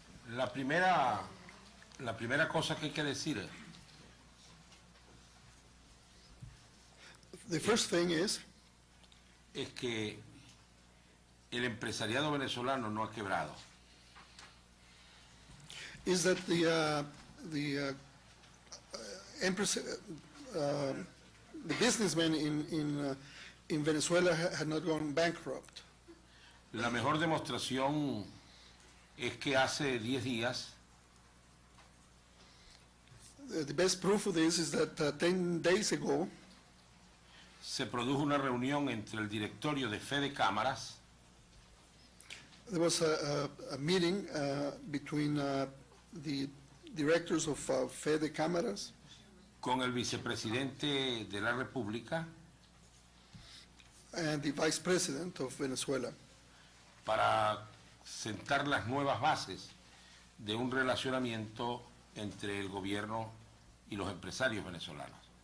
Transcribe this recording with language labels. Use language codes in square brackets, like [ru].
[es] La primera cosa que hay que decir [en] The first thing is [es] que el empresariado venezolano no ha quebrado. [en] is that the businessmen in Venezuela had not gone bankrupt. [es] La mejor demostración es que hace 10 días [en] The best proof of this is that 10 days ago [es] se produjo una reunión entre el directorio de Fede Cámaras [en] there was a meeting between the directors of Fede Cámaras [es] con el vicepresidente de la República [en] and the vice president of Venezuela [es] para sentar las nuevas bases de un relacionamiento entre el gobierno y los empresarios venezolanos.